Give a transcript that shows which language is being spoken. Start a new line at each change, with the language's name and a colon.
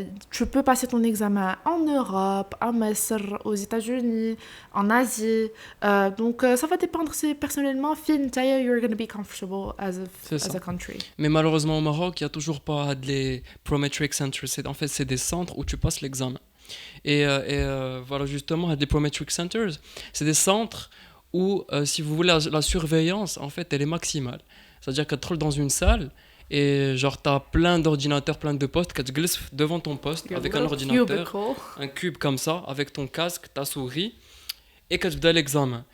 French: Tu peux passer ton examen en Europe, à Mesr, aux États-Unis, en Asie. Donc ça va dépendre personnellement.
English: You're going to be comfortable as a country.
French: Mais malheureusement au Maroc, il n'y a toujours pas les Prometric Centers. En fait, c'est des centres où tu passes l'examen. Et voilà, justement, les Prometric Centers, c'est des centres où, si vous voulez, la surveillance, en fait, elle est maximale. C'est-à-dire que tu entres dans une salle et genre tu as plein d'ordinateurs, plein de postes, tu te glisses devant ton poste avec un ordinateur, un cube comme ça, avec ton casque, ta souris, et que tu fais l'examen.